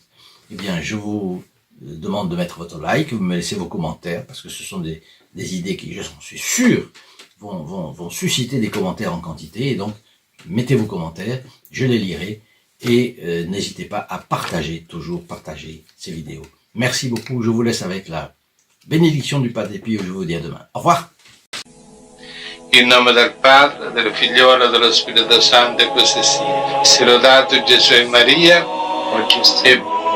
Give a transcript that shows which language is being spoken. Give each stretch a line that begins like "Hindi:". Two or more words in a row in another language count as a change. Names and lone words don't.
French: Eh bien, je vous demande de mettre votre like, vous me laissez vos commentaires, parce que ce sont des idées qui, je suis sûr, vont susciter des commentaires en quantité, et donc mettez vos commentaires, je les lirai, et n'hésitez pas à partager, toujours partager ces vidéos. Merci beaucoup, je vous laisse avec la bénédiction du Padre Pio, je vous dis à demain. Au revoir.
Italian: In nome del Padre, del Figliolo e dello Spirito Santo, e così sia. Sia lodato Gesù e Maria, oggi e